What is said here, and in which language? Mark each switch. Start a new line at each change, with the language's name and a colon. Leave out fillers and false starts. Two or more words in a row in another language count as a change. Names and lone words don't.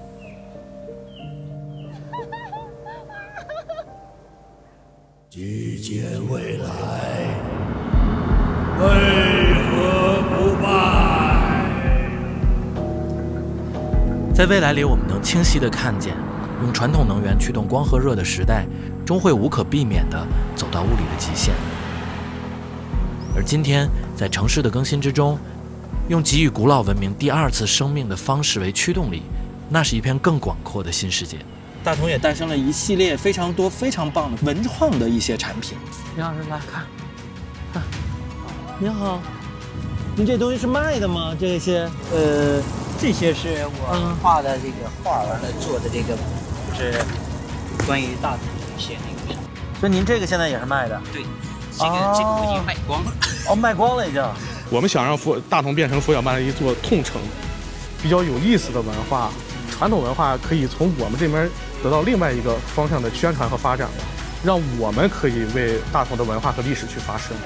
Chinese: 既見未來，為何不敗？在未來裡，我們能清晰地看見，用傳統能源驅動光和熱的時代，終會無可避免地走到物理的極限。而今天，在城市的更新之中，用给予古老文明第二次生命的方式为驅动力，那是一片更廣闊的新世界。大同也誕生了一系列非常多、非常棒的文創的一些產品。李老師來看，看，您好，您這東西是賣的嗎？這些這些是我畫的這個畫，完了做的這個就是關於大同的一些那個。所以您這個現在也是賣的？對，這個已經賣光了。哦，賣光了已經。我們想讓大同變成佛曉簻的一座痛城，比較有意思的文化，傳統文化可以從我們這邊得到另外一個方向的宣傳和發展，讓我們可以為大同的文化和歷史去發聲。